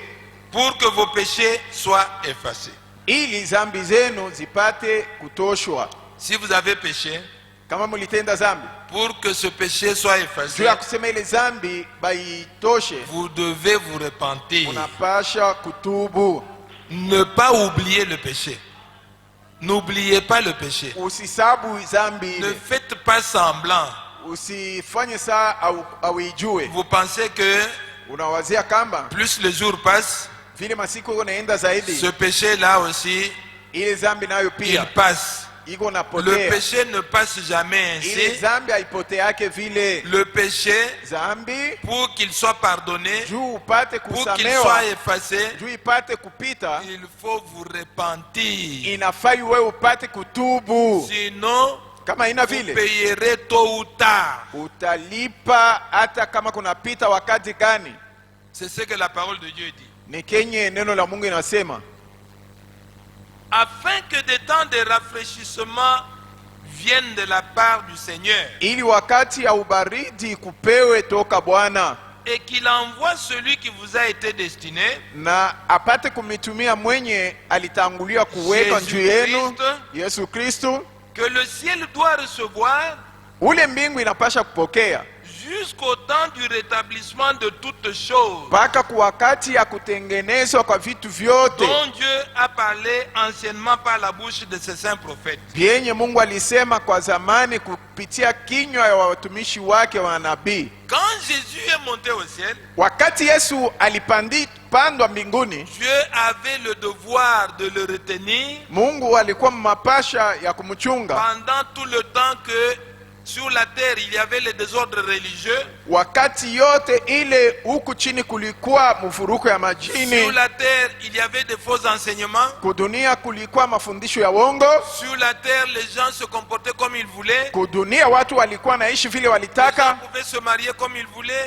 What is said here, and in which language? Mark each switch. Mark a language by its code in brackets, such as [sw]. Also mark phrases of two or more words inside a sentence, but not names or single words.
[fr] pour que vos péchés soient effacés. [sw] ili zambi zenu zipate kutoshwa. [fr] Si vous avez péché, [sw] Kama mulitenda zambi, [fr] pour que ce péché soit [sw] juu [fr] effacé, [sw] ya kusema ile zambi baitoshe, [fr] vous devez vous repentir. [sw] unapasha kutubu. [fr] Ne pas oublier le péché. N'oubliez pas le péché. [sw] Usisabu zambi [fr] Ne [sw] ile, [fr] faites pas semblant. [sw] usifanye saa au ijue. [fr] Vous pensez que [sw] Unawazia kamba [fr] plus les jours passent, [sw] vile masiku iko naenda zaidi, [fr] ce péché-là aussi, [sw] ile zambi nayo [fr] il [sw] pia [fr] passe. [sw] iko [fr] Le [sw] napotea. [fr] péché ne passe jamais [sw] Ile [fr] ainsi. [sw] zambi haipoteake vile. [fr] Le péché, [sw] Zambi [fr] pour qu'il soit pardonné, [sw] juu upate [fr] pour qu'il [sw] kusamewa, [fr] soit effacé, [sw] juu ipate kupita, [fr] il faut vous repentir. [sw] inafai wewe upate kutubu. [fr] Sinon, [sw] Kama ina [fr] vous [sw] vile [fr] payerez tôt ou tard. [sw] utalipa hata kama kunapita wakati gani. [fr] C'est ce que la parole de Dieu dit. [sw] Ni kenye neno la Mungu inasema, [fr] Afin que des temps de rafraîchissement viennent de la part du Seigneur [sw] ili wakati ya ubaridi kupewe toka Bwana, [fr] et qu'il envoie celui qui vous a été destiné, [sw] na apate kumitumia mwenye alitangulia kuweka juu yenu, Yesu Kristo. [fr] que le ciel doit recevoir [sw] Ule mbingu inapasha kupokea [fr] jusqu'au temps du rétablissement de toutes choses [sw] mpaka kwa wakati ya kutengenezwa kwa vitu vyote [fr] dont Dieu a parlé anciennement par la bouche de ses saints prophètes. [sw] vyenye Mungu alisema kwa zamani kupitia kinywa ya watumishi wake wa nabii. [fr] Quand Jésus est monté au ciel, [sw] Wakati Yesu alipandwa mbinguni, [fr] Dieu avait le devoir de le retenir [sw] Mungu alikuwa mapasha ya kumchunga [fr] pendant tout le temps que sur la terre il y avait le désordre religieux, [sw] wakati yote ile huku chini kulikuwa mvuruko ya majini, [fr] sur la terre il y avait des faux enseignements, [sw] kudunia kulikuwa mafundisho ya uongo, [fr] sur la terre les gens se comportaient comme ils voulaient, [sw] kudunia watu walikuwa naishi vile [fr] les gens [sw] walitaka, [fr] pouvaient se marier comme ils voulaient,